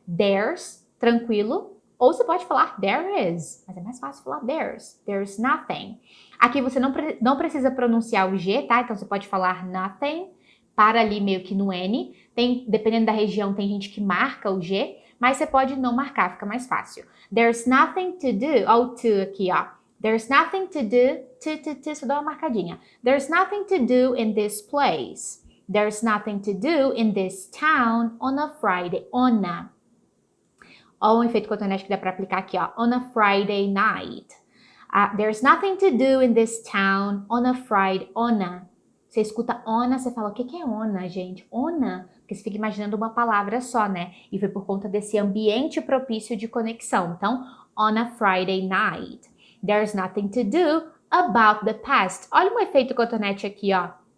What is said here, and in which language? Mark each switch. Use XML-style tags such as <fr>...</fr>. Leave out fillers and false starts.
<pt>There's, tranquilo. Ou você pode falar</pt> <en>there is,</en> <pt>mas é mais fácil falar</pt> <en>there's nothing.</en> <pt>Aqui você não precisa pronunciar o G, tá? Então você pode falar nothing, para ali meio que no N. Dependendo da região, tem gente que marca o G, mas você pode não marcar, fica mais fácil.</pt> <en>There's nothing to do,</en> <pt>ou to aqui, ó.</pt> <en>There's nothing to do,</en> <pt>só dá uma marcadinha.</pt> <en>There's nothing to do in this place. There's nothing to do in this town on a Friday.</en> <pt>Ó, um efeito cotonete que dá para aplicar aqui, ó.</pt> <en>On a Friday night. There's nothing to do in this town on a Friday.</en> <pt>Você escuta ona, você fala, o que é ona, gente? Ona? Porque você fica imaginando uma palavra só, né? E foi por conta desse ambiente propício de conexão.</pt> <en>Então, on a Friday night. There's nothing to do about the past.</en> <pt>Olha um efeito cotonete aqui, ó.</pt>